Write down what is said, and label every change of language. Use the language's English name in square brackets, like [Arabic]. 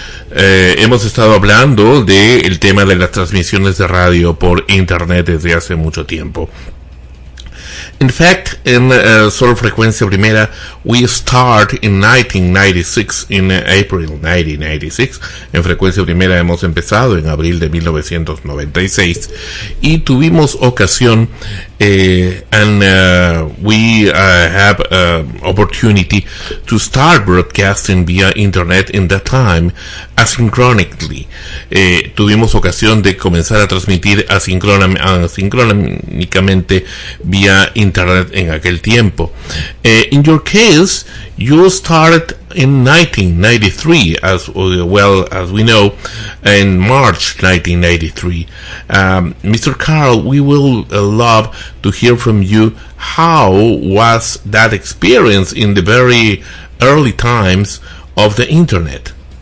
[Spanish] Hemos estado hablando del tema de las transmisiones de radio por internet desde hace mucho tiempo. [English] In fact, in Sol Frecuencia Primera, we start in 1996, in April 1996. [Spanish] En Frecuencia Primera hemos empezado en abril de 1996. Y tuvimos ocasión, [English] and we have opportunity to start broadcasting via internet in that time, asynchronically. [Spanish] Tuvimos ocasión de comenzar a transmitir asincrónicamente vía internet en aquel tiempo. [English] In your case, you started in 1993, as we know, in March 1993. Mr. Carl, we will love to hear from you. How was that experience in the very early times of the internet?